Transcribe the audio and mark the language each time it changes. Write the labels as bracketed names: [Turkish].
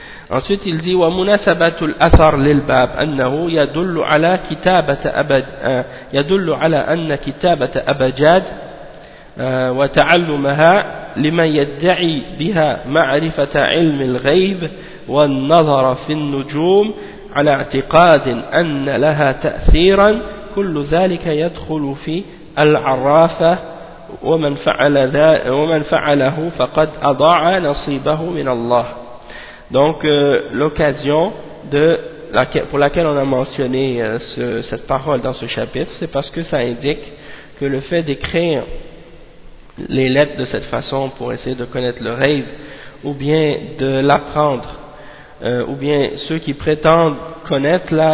[French] Ensuite, il dit [Arabic] wa munasabatu al-athar lil-bab annahu yadullu ala kitabata abad yadullu ala anna kitabata abajad wa ta'allumaha لمن يدعي بها معرفة علم الغيب والنظر في النجوم على اعتقاد أن لها تأثيرا كل ذلك يدخل في العرافة ومن فعله فقد أضاع نصيبه من الله. [French] Donc l'occasion de laquelle, pour laquelle on a mentionné cette parole dans ce chapitre, c'est parce que ça indique que le fait d'écrire les lettres de cette façon pour essayer de connaître le rêve, ou bien de l'apprendre, ou bien ceux qui prétendent connaître